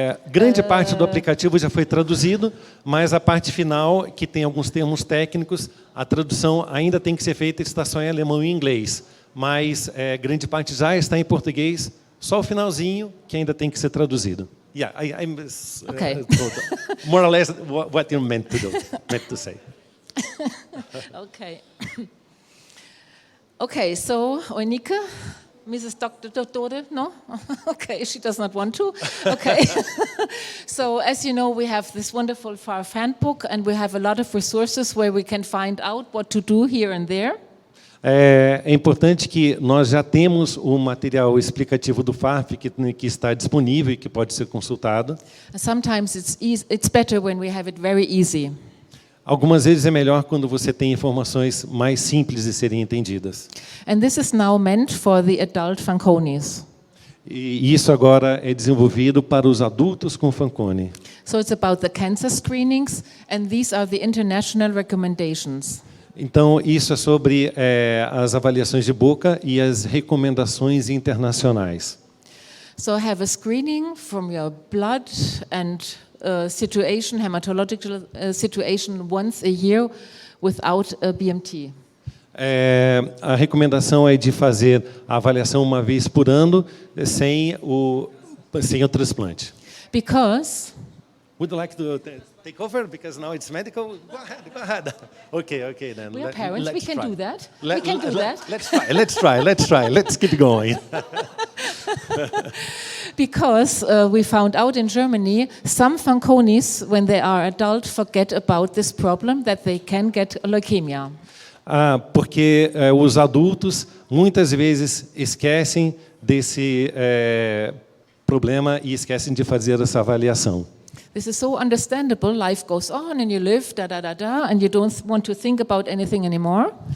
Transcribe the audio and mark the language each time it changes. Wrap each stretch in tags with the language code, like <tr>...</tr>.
<pt>Grande parte do aplicativo já foi traduzido, mas a parte final, que tem alguns termos técnicos, a tradução ainda tem que ser feita, está só em alemão e inglês. Mas grande parte já está em português, só o finalzinho que ainda tem que ser traduzido.</pt> <en>Yeah, I'm okay. More or less what you meant to say. Okay. Okay, so Onika, Mrs. Dr. No? Okay, she does not want to. Okay. So as you know, we have this wonderful FARF handbook and we have a lot of resources where we can find out what to do here and there.</en> <pt>É importante que nós já temos o material explicativo do FARF que está disponível e que pode ser consultado.</pt> <en>Sometimes it's better when we have it very easy.</en> <pt>Algumas vezes é melhor quando você tem informações mais simples de serem entendidas.</pt> <en>And this is now meant for the adult Fanconis.</en> <pt>E isso agora é desenvolvido para os adultos com Fanconi.</pt> <en>So it's about the cancer screenings and these are the international recommendations.</en> <pt>Então, isso é sobre as avaliações de boca e as recomendações internacionais.</pt> <en>So have a screening from your blood and situation, hematological situation once a year without a BMT.</en> <pt>A recomendação é de fazer a avaliação uma vez por ano sem o transplante.</pt> <en>Because Would you like to take over because now it's medical? Go ahead. Okay then. We are parents. We can do that. We can do that. Let's try. Let's keep going. Because we found out in Germany, some Fanconis, when they are adult, forget about this problem that they can get leukemia.</en> <pt>Porque os adultos muitas vezes esquecem desse problema e esquecem de fazer essa avaliação.</pt> <en>This is so understandable. Life goes on and you live, and you don't want to think about anything anymore.</en>